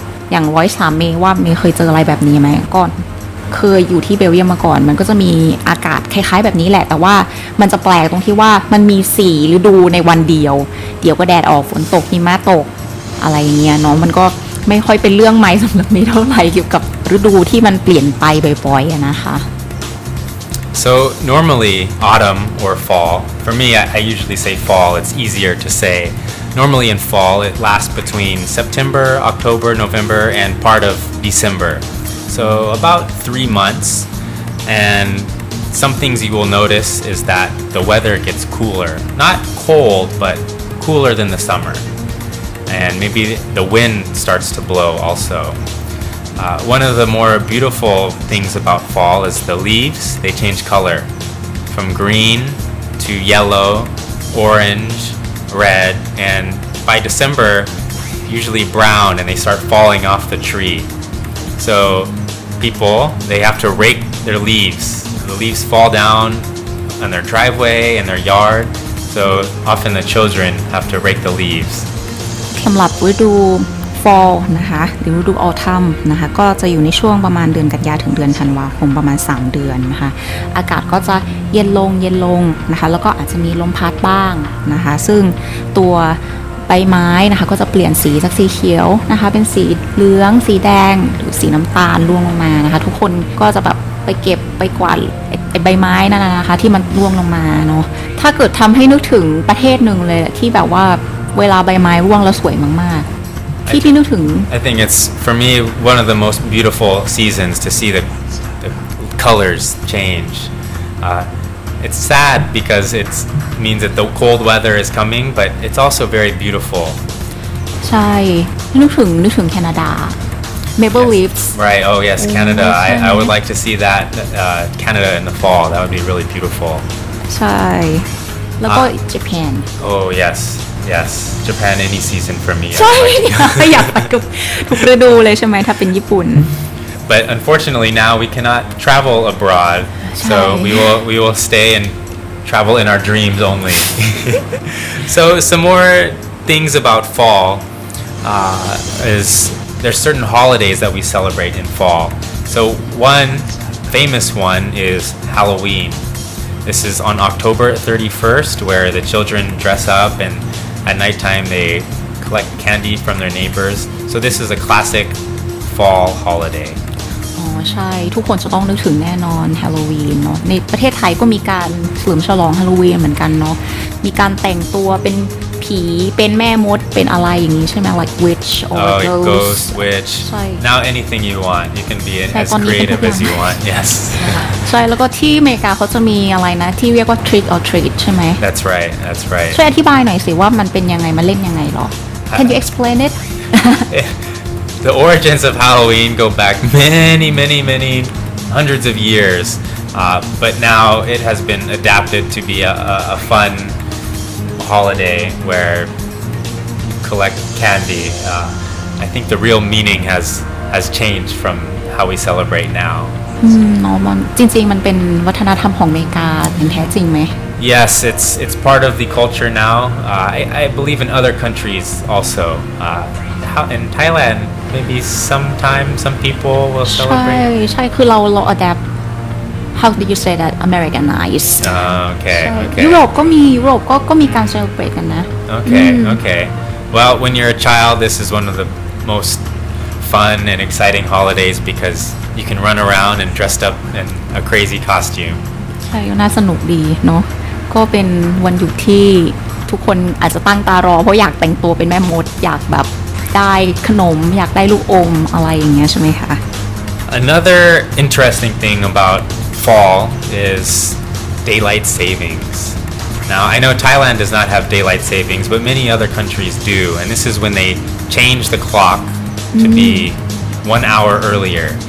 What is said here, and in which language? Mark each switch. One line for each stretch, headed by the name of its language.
Thai: อย่างวอยซ์ถามเมย์ว่าเมย์เคยเจออะไรแบบนี้ไหมก่อนเคยอยู่ที่เบลเยียมมาก่อนมันก็จะมีอากาศคล้ายๆแบบนี้แหละแต่ว่ามันจะแปลกตรงที่ว่ามันมี4ฤดูในวันเดียวเดี๋ยวก็แดดออกฝนตกหิมะตกอะไรเงี้ยเนาะมันก็ไม่ค่อยเป็นเรื่องใหม่สำหรับเมย์เท่าไหร่เกี่ยวกับฤดูที่มันเปลี่ยนไปบ่อยๆนะคะ
English: So normally autumn or fall, for me I usually say fall, it's easier to say. Normally in fall it lasts between September, October, November and part of December. So about 3 months, and some things you will notice is that the weather gets cooler. Not cold, but cooler than the summer. And maybe the wind starts to blow also. One of the more beautiful things about fall is the leaves. They change color from green to yellow, orange, red, and by December, usually brown, and they start falling off the tree. So people, they have to rake their leaves. The leaves fall down on their driveway and their yard. So often the children have to rake the leaves.
Thai: สำหรับฤดู fall นะคะหรือฤดู autumn นะคะก็จะอยู่ในช่วงประมาณเดือนกันยาถึงเดือนธันวาคมประมาณ3เดือนนะคะอากาศก็จะเย็นลงนะคะแล้วก็อาจจะมีลมพัดบ้างนะคะซึ่งตัว ใบไม้นะคะก็จะเปลี่ยนสีจากสีเขียวนะคะเป็นสีเหลืองสีแดงหรือสีน้ำตาลร่วงลงมานะคะทุกคนก็จะแบบไปเก็บไปกวาดใบไม้นั่นนะคะที่มันร่วงลงมาเนาะถ้าเกิดทำให้นึกถึงประเทศหนึ่งเลยที่แบบว่าเวลาใบไม้ร่วงแล้วสวยมากๆที่นึกถึง
English: I think it's for me one of the most beautiful seasons to see the colors change. It's sad because it means that the cold weather is coming, but it's also very beautiful.
Thai: ใช่นึกถึงแคนาดา
English: Maple leaves Right. Oh yes, Canada. I would like to see that Canada in the fall. That would be really beautiful.
Thai: ใช่แล้วก็ Japan
English: Oh yes, Japan any season for me.
Thai: ใช่อยากไปทุกฤดูเลยใช่ไหมถ้าเป็นญี่ปุ่น
English: But unfortunately now we cannot travel abroad, so we will stay and travel in our dreams only. So some more things about fall is there's certain holidays that we celebrate in fall. So one famous one is Halloween. This is on October 31st, where the children dress up and at nighttime they collect candy from their neighbors. So this is a classic fall holiday.
Thai: อ๋อใช่ทุกคนจะต้องนึกถึงแน่นอนฮาโลวีนเนาะในประเทศไทยก็มีการเฉลิมฉลองฮาโลวีนเหมือนกันเนาะมีการแต่งตัวเป็นผีเป็นแม่มดเป็นอะไรอย่างนี้ใช่ไหม
English: like witch or ghost, witch.
Thai: ใช่
English: Now anything you want, you can be as creative as you want. Yes.
Thai: ใช่แล้วก็ที่อเมริกาเขาจะมีอะไรนะที่เรียกว่า trick or treat ใช่ไหม
English: That's right.
Thai: ช่วยอธิบายหน่อยสิว่ามันเป็นยังไงมันเล่นยังไงหรอ
English: Can you explain it? The origins of Halloween go back many hundreds of years, but now it has been adapted to be a fun holiday where collect candy. I think the real meaning has changed from how we celebrate now.
Thai: เนาะมันจริงๆมันเป็นวัฒนธรรมของอเมริกาอย่างแท้จริงไหม
English: Yes, it's part of the culture now. I believe in other countries also. In Thailand, maybe sometime some people will
Thai: ใช่
English: celebrate.
Thai: ใช่คือเรา
English: adapt how do you say that Americanized Okay,
Thai: ใช่
English: okay.
Thai: ยุโรปก็มีการ celebrate กันนะ
English: Okay. Well, when you're a child, this is one of the most fun and exciting holidays because you can run around and dressed up in a crazy costume.
Thai: ใช่ก็น่าสนุกดีเนาะก็เป็นวันหยุดที่ทุกคนอาจจะตั้งตารอเพราะอยากแต่งตัวเป็นแม่มดอยากแบบได้ขนมอยากได้ลูกอมอะไรอย่างเงี้ยใช่ไหมคะ
English: Another interesting thing about fall is daylight savings. Now, I know Thailand does not have daylight savings, but many other countries do, and this is when they change the clock to be 1 hour earlier.